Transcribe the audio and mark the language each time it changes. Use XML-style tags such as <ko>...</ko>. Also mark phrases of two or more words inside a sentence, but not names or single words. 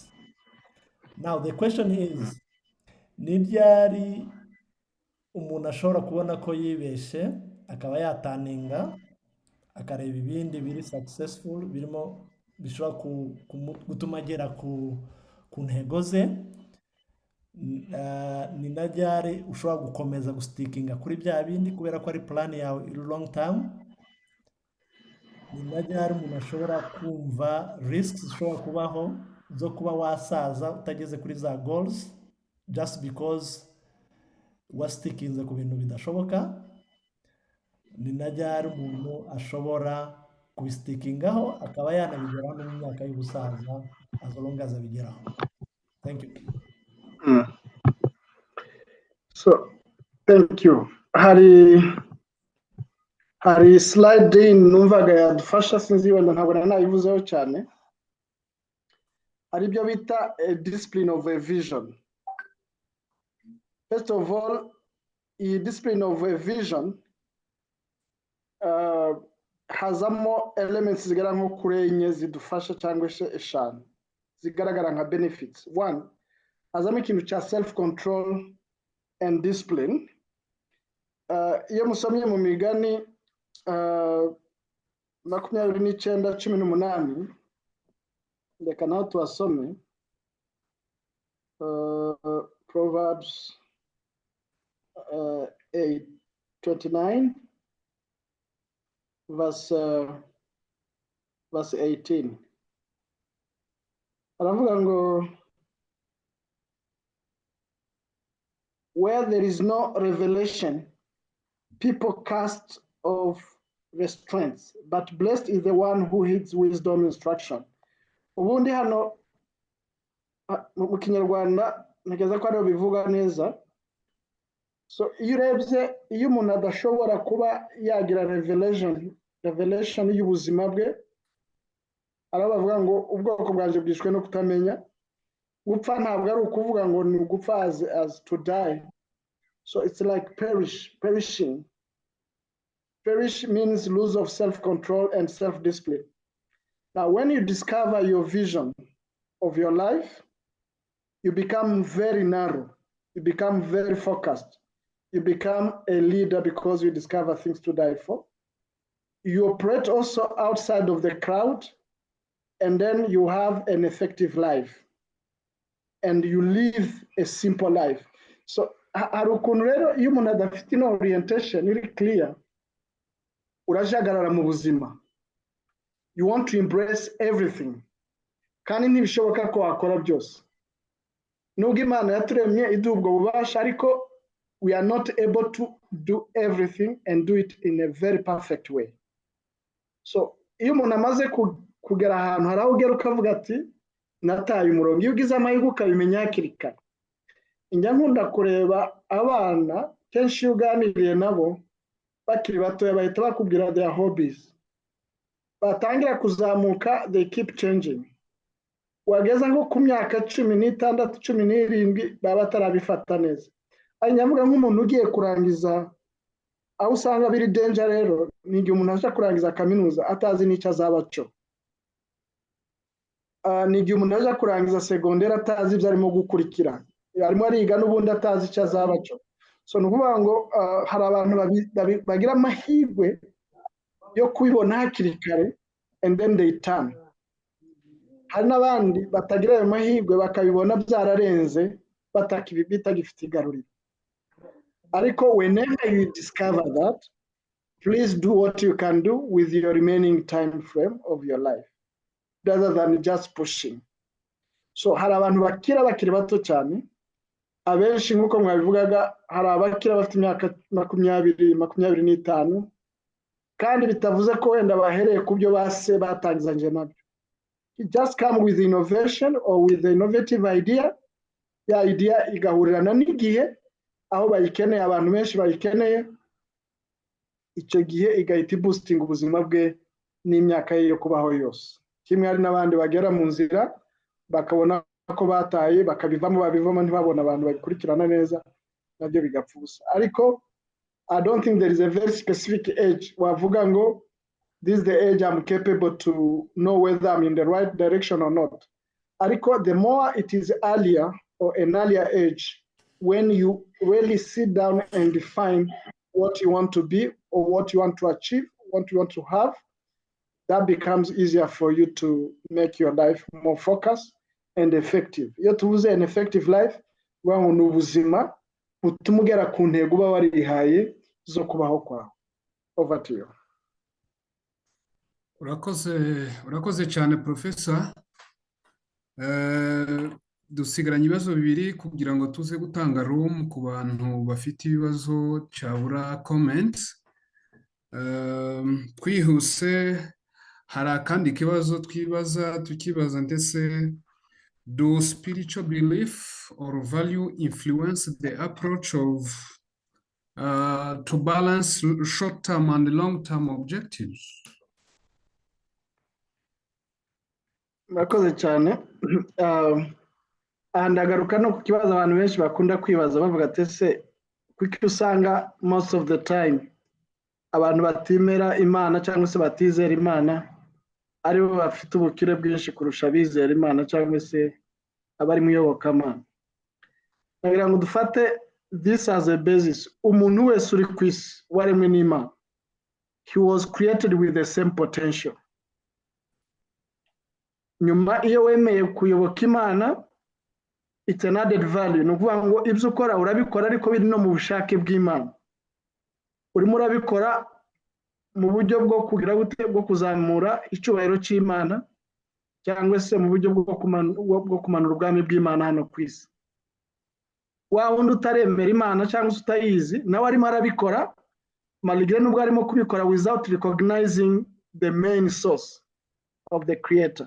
<en>Now the question is,</en> <rw>ni ryari umuntu ashobora kubona ko yibeshe akaba yataninga akareba ibindi biri successful birimo bishobora gutuma agera ku ntego ze? Ni na ryari ushobora gukomeza gustikinga kuri bya bindi kubera ko ari plan yawe iri</rw> <en>long term?</en> <rw>Ni na ryari umuntu ashobora kumva risks zishobora kubaho zo kuba wasaza utageze kuri za goals</rw> <en>just because</en> <rw>wasitinze ku bintu bidashoboka? Ni na ryari umuntu ashobora kubisitikingaho akaba yanabigeraho no mu myaka y'ubusaza</rw> <en>as long as</en> <rw>abigeraho?</rw> <en>Thank you. So thank you.</en> <rw>Hari slide numvaga yadufasha, sinzi wenda ntabwo nayivuzeho cyane, hari ibyo bita</rw> <en>a discipline of a vision.</en> <rw>First of all, iyi</rw> <en>discipline of a vision</en> <rw>hazamo elements zigera nko kuri enye zidufasha cyangwa se eshanu zigaragara nka benefits.</rw> <en>One,</en> <rw>hazamo ikintu cya</rw> <en>self control and discipline.</en> <rw>Iyo musomye mu migani 29:18, reka naho tuhasome.</rw> <en>Proverbs 8:29 verse 18.</en> <rw>Aravuga ngo,</rw> <en>where there is no revelation, people cast off restraints, but blessed is the one who heeds wisdom instruction.</en> <rw>Ubundi hano mu Kinyarwanda ntegeza ko ariho bivuga neza. So iyo urebye, iyo umuntu adashobora kuba yagira revelation y'ubuzima bwe, arabavuga ngo ubwoko bwanje bwishwe no kutamenya. Gupfa ntabwo ari ukuvuga ngo ni ugupfa</rw> <en>as to die. So it's like perishing. Perish means lose of self-control and self-discipline. Now, when you discover your vision of your life, you become very narrow. You become very focused. You become a leader because you discover things to die for. You operate also outside of the crowd, and then you have an effective life. And you live a simple life. So,</en> <rw>hari ukuntu rero iyo umuntu adafite ino orientation iri clear, urajagarara mu buzima.</rw> <en>You want to embrace everything.</en> <rw>Kandi ntibishoboka ko wakora byose. Nubwo Imana yaturemye iduha ubwo bubasha, ariko</rw> <en>we are not able to do everything and do it in a very perfect way.</en> <rw>So iyo umuntu amaze kugera ahantu, hari aho ugera ukavuga ati nataye umurongo. Iyo ugize amahirwe ukabimenya hakiri kare. Njya nkunda kureba abana, kenshi iyo uganiriye nabo bakiri batoya bahita bakubwira</rw> <en>their hobbies.</en> <rw>Batangira kuzamuka,</rw> <en>they keep changing.</en> <rw>Wageza nko ku myaka 16, 17 baba batarabifata neza. Nyavuga nk'umuntu ugiye kurangiza, aho usanga biri danger rero, ni igihe umuntu aje kurangiza kaminuza atazi n'icyo azaba cyo. Ni igihe umuntu aje kurangiza secondaire atazi ibyo arimo gukurikira. Arimo ariga n'ubundi atazi icyo azaba cyo. So nukuvuga ngo hari abantu bagira amahirwe yo kubibona hakiri kare</rw> <en>and then they turn.</en> <rw>Hari n'abandi batagira ayo mahirwe bakabibona byararenze bitagifite igaruriro.</rw> <en>Ariko whenever you discover that, please do what you can do with your remaining time frame of your life rather than just pushing.</en> <rw>So hari abantu bakiri bato cyane, abenshi nk'uko mwabivugaga, hari abakira bafite imyaka 20, 25, kandi bitavuze ko wenda bahereye ku byo base batangizanje nabyo.</rw> <en>It just come with innovation or with the innovative idea.</en> <rw>Ya idea igahurirana n'igihe aho bayikeneye, abantu benshi bayikeneye, icyo gihe igahita boosting ubuzima bwe n'imyaka ye yo kubaho yose. kimwe hari n'abandi bagera mu nzira bakabona ko bataye bakabivamo ntibabona abantu babikurikirana neza nabyo bigapfa ubusa.</rw> <en>Ariko I don't think there is a very specific age</en> <rw>wavuga ngo</rw> <en>this is the age I'm capable to know whether I'm in the right direction or not. Ariko the more it is earlier or an earlier age, when you really sit down and define what you want to be or what you want to achieve, what you want to have, that becomes easier for you to make your life more focused and effective.</en> <rw>Iyo tuvuze</rw> <en>an effective life,</en> <rw>wangu ni ubuzima butuma ugera ku ntego uba warihaye zo kubaho kwawe.</rw> <en>Over to you.</en> <rw>urakoze cyane Professor. Dusigaranye ibibazo bibiri kugira ngo tuze gutanga room ku bantu bafite ibibazo cyabura comments. Twihuse hari akandi kibazo tukibaza ndetse</rw> <en>do spiritual belief or value influence the approach of to balance short-term and long-term objectives?</en> <rw>Murakoze cyane. Ndagaruka no ku kibazo abantu benshi bakunda kwibaza bavuga ati ese kuko usanga</rw> <en>most of the time</en> <rw>abantu batimera Imana cyangwa se batizera Imana aribo bafite ubukire bwinshi kurusha abizera Imana cyangwa se abari mu iyobokamana. Nagira ngo dufate</rw> <en>this as a basis.</en> <rw>Umuntu wese uri ku isi waremwe n'Imana,</rw> <en>he was created with the same potential.</en> <rw>Nyuma iyo wemeye kuyoboka Imana,</rw> <en>it's an added value.</en> <rw>Ni ukuvuga ngo ibyo ukora urabikora ariko biri no mu bushake bw'Imana. Urimo urabikora mu buryo bwo kugira bwo kuzamura icyubahiro cy'Imana cyangwa se mu buryo bwo kumanura ubwami bw'Imana hano ku isi. Wa wundi utaremera Imana cyangwa se utayizi nawe arimo arabikora malgré nubwo arimo kubikora</rw> <en>without recognizing the main source of the creator.</en>